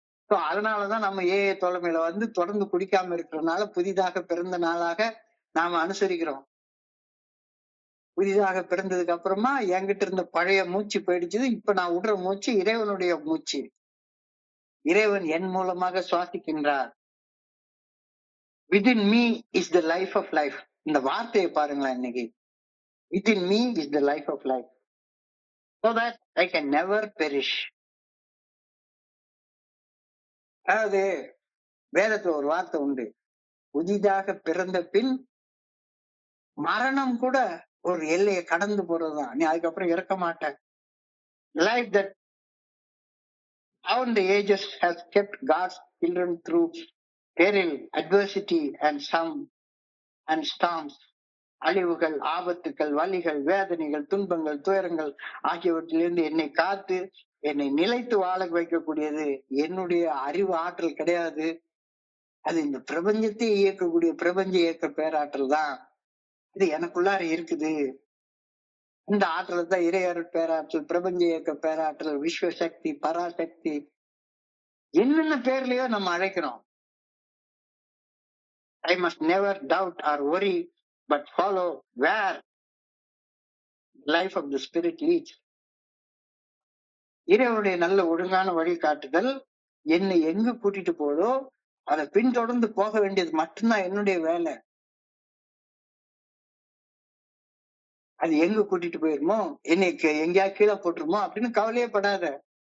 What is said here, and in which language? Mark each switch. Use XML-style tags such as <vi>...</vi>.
<ta>அதனாலதான் நம்ம தோழமையில தொடர்ந்து குடிக்காம இருக்கிறதுனால புதிதாக பிறந்த நாளாக நாம அனுசரிக்கிறோம். புதிதாக பிறந்ததுக்கு அப்புறமா என்கிட்ட இருந்த பழைய மூச்சு போயிடுச்சு. இப்ப நான் விடுற மூச்சு இறைவனுடைய மூச்சு. இறைவன் என் மூலமாக சுவாசிக்கின்றார்.</ta> <en>within me is the life of life.</en> <ta>இந்த வார்த்தையை பாருங்களேன் இன்னைக்கு.</ta> <en>within me is the life of life, so that I can never perish.</en> <ta>அதாவது வேதத்துல ஒரு வார்த்தை உண்டு, புதிதாக பிறந்த பின் மரணம் கூட ஒரு எல்லையை கடந்து போறதுதான், நீ அதுக்கப்புறம் இறக்க மாட்ட.</ta> <en>Life that down the ages has kept God's children through peril, adversity and storms.</en> <ta>அழிவுகள், ஆபத்துக்கள், வலிகள், வேதனைகள், துன்பங்கள், துயரங்கள் ஆகியவற்றிலிருந்து என்னை காத்து என்னை நிலைத்து வாழ வைக்கக்கூடியது என்னுடைய அறிவு ஆற்றல் கிடையாது. அது இந்த பிரபஞ்சத்தை இயக்கக்கூடிய பிரபஞ்ச இயக்க பேராற்றல் தான். இது எனக்குள்ளார இருக்குது. இந்த ஆற்றல் தான் இறையருட் பேராற்றல், பிரபஞ்ச இயக்க பேராற்றல், விஸ்வசக்தி, பராசக்தி, என்னென்ன பேர்லயோ நம்ம அழைக்கிறோம்.</ta> <en>I must never doubt or worry, but follow where life of the spirit leads.</en> <ta>இறைவனுடைய நல்ல ஒழுங்கான வழிகாட்டுதல் என்னை எங்கு கூட்டிட்டு போதோ அதை பின்தொடர்ந்து போக வேண்டியது மட்டும்தான் என்னுடைய வேலை. அது எங்க கூட்டிட்டு போயிருமோ, என்னை எங்கேயா கீழே போட்டுருமோ அப்படின்னு கவலையே படாத.</ta>